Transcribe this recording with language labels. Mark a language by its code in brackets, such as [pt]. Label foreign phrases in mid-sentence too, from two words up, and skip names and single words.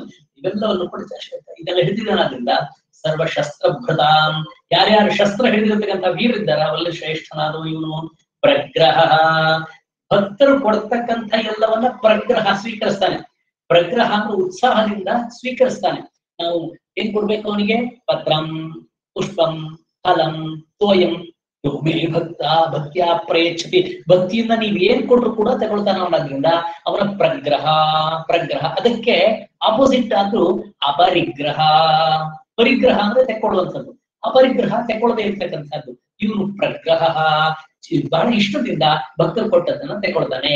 [kn] ಇವೆಲ್ಲವನ್ನು ಕೂಡ ಇದೆಲ್ಲ ಹಿಡಿದಿದ್ದಾನಾದ್ರಿಂದ ಸರ್ವಶಸ್ತ್ರಭೃತಾಂ, ಯಾರ್ಯಾರು ಶಸ್ತ್ರ ಹಿಡಿದಿರ್ತಕ್ಕಂಥ ವೀರಿದ್ದಾರೆ ಅವರಲ್ಲಿ ಶ್ರೇಷ್ಠನಾದವು ಇವನು. ಪ್ರಗ್ರಹ, ಭಕ್ತರು ಕೊಡ್ತಕ್ಕಂಥ ಎಲ್ಲವನ್ನ ಪ್ರಗ್ರಹ ಸ್ವೀಕರಿಸ್ತಾನೆ. ಪ್ರಗ್ರಹ ಅಂದ್ರೆ ಉತ್ಸಾಹದಿಂದ ಸ್ವೀಕರಿಸ್ತಾನೆ. ನಾವು ಏನ್ ಕೊಡ್ಬೇಕು ಅವನಿಗೆ? [sa] ಪತ್ರಂ ಪುಷ್ಪಂ ಫಲಂ ತೋಯಂ ಯೋಮೇ ಭಕ್ತ ಭಕ್ತಿಯ ಪ್ರಯಚ್ಛತಿ. [kn] ಭಕ್ತಿಯಿಂದ ನೀವ್ ಏನ್ ಕೊಟ್ರು ಕೂಡ ತಗೊಳ್ತಾನೆ ಅವನಾದ್ರಿಂದ ಅವನ ಪ್ರಗ್ರಹ. ಅದಕ್ಕೆ ಆಪೋಸಿಟ್ ಆದ್ರೂ ಅಪರಿಗ್ರಹ. ಪರಿಗ್ರಹ ಅಂದ್ರೆ ತೆಕ್ಕೊಳ್ಳುವಂಥದ್ದು, ಅಪರಿಗ್ರಹ ತೆಕ್ಕೊಳ್ಳದೆ ಇರ್ತಕ್ಕಂಥದ್ದು. ಇವನು ಪ್ರಗ್ರಹ, ಬಹಳ ಇಷ್ಟದಿಂದ ಭಕ್ತರು ಕೊಟ್ಟದನ್ನ ತೆಗೊಳ್ತಾನೆ.